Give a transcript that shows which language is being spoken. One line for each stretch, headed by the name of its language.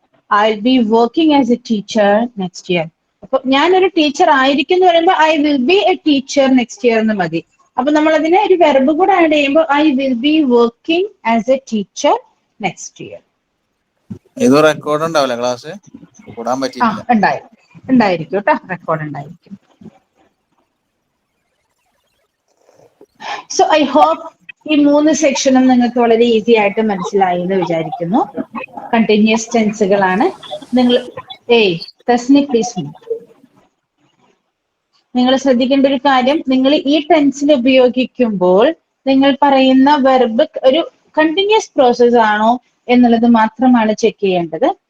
English: I'll be working as a teacher next year.
Malayalam: അപ്പൊ ഞാനൊരു teacher ആയിരിക്കും എന്ന് പറയുമ്പോൾ
English: I will be a teacher next year
Malayalam: എന്ന് മതി. അപ്പൊ നമ്മൾ അതിനെ ഒരു വെർബ് കൂടെ ആഡ് ചെയ്യുമ്പോൾ
English: I will be working as a teacher next year.
Malayalam: ഇത് റെക്കോർഡ് ഉണ്ടാവില്ല, ക്ലാസ് കൂടാൻ പറ്റില്ല. ഉണ്ടായിരിക്കും കേട്ടോ, റെക്കോർഡ് ഉണ്ടായിരിക്കും. സോ ഐ ഹോപ്പ് ഈ 3 സെക്ഷനും നിങ്ങൾക്ക് വളരെ ഈസി ആയിട്ട് മനസ്സിലായി എന്ന് വിചാരിക്കുന്നു. കണ്ടിന്യൂസ് ടെൻസുകളാണ്. നിങ്ങൾ തസ്നി പ്ലീസ്, നിങ്ങൾ ശ്രദ്ധിക്കേണ്ട ഒരു കാര്യം, നിങ്ങൾ ഈ ടെൻസിൽ ഉപയോഗിക്കുമ്പോൾ നിങ്ങൾ പറയുന്ന വെർബ് ഒരു കണ്ടിന്യൂസ് പ്രോസസ് ആണോ എന്നുള്ളത് മാത്രമാണ് ചെക്ക് ചെയ്യേണ്ടത്.